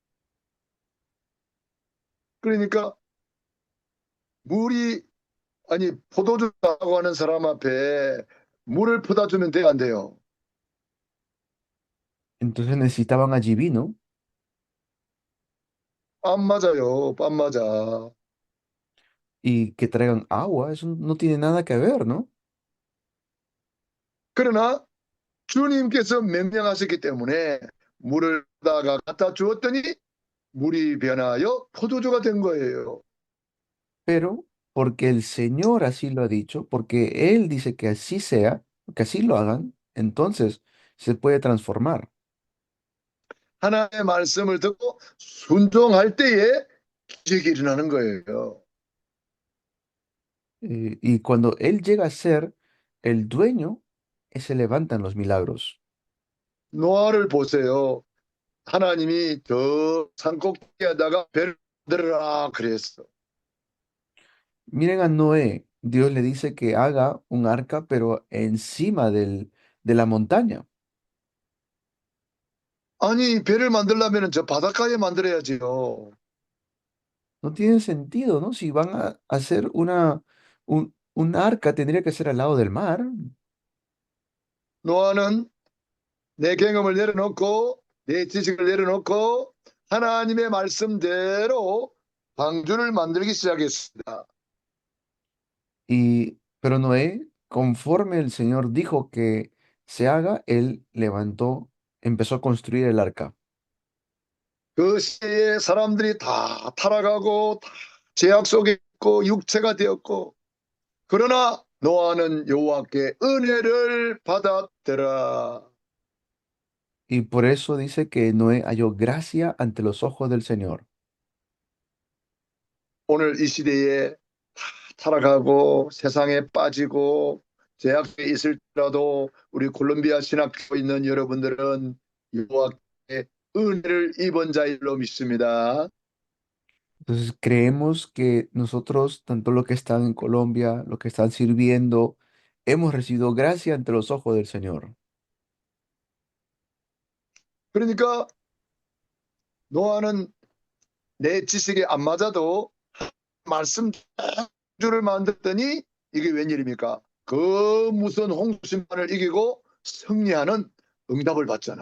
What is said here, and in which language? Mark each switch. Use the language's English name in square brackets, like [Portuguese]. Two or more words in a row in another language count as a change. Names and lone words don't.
[Korean] 그러니까 물이 아니 포도주라고 하는 사람 앞에 물을 퍼다 주면 돼요, 안 돼요? [Spanish] Entonces necesitaban allí vino [Korean] 안 맞아요. 안 맞아. [Spanish] y que traigan agua, eso no tiene nada que ver, ¿no? [Korean] 그러나 주님께서 명령하셨기 때문에 물을 다가 갖다 주었더니 물이 변하여 포도주가 된 거예요. [Spanish] Pero porque el Señor así lo ha dicho, porque Él dice que así sea, que así lo hagan, entonces se puede transformar. [Korean] 하나님의 말씀을 듣고 순종할 때에 기적이 일어나는 거예요. [Spanish] Y cuando Él llega a ser el dueño, se levantan los milagros. [Korean] 노아를 보세요. 하나님이 저 산꼭대기에다가 배를 만들어라 그랬어. [Spanish] Miren a Noé, Dios le dice que haga un arca, pero encima de la montaña. [Korean] 아니 배를 만들려면 저 바닷가에 만들어야지요. [Spanish] No tiene sentido, ¿no? Si van a hacer un arca, tendría que ser al lado del mar. [Korean] 노아는 내 경험을 내려놓고 내 지식을 내려놓고 하나님의 말씀대로 방주를 만들기 시작했습니다. [Spanish] Pero Noé, conforme el Señor dijo que se haga, él levantó, empezó a construir el arca. [Korean] 그 시대에 사람들이 다 타락하고 다 죄악 속에 있고 육체가 되었고 그러나 노아는 여호와께 은혜를 받았더라. [Spanish] Y por eso dice que Noé halló gracia ante los ojos del Señor. [Korean] 오늘 이 시대에 다 타락하고 세상에 빠지고 죄악에 있을지라도 우리 콜롬비아 신학교에 있는 여러분들은 여호와께 은혜를 입은 자일로 믿습니다. [Spanish] Entonces creemos que nosotros, tanto los que están en Colombia, los que están sirviendo, hemos recibido gracia ante los ojos del Señor. [Korean] 그러니까 노아는 내 지식에 안 맞아도 말씀주를 만들더니 이게 웬일입니까? 그 무슨 홍수심판을 이기고 승리하는 응답을 받잖아요.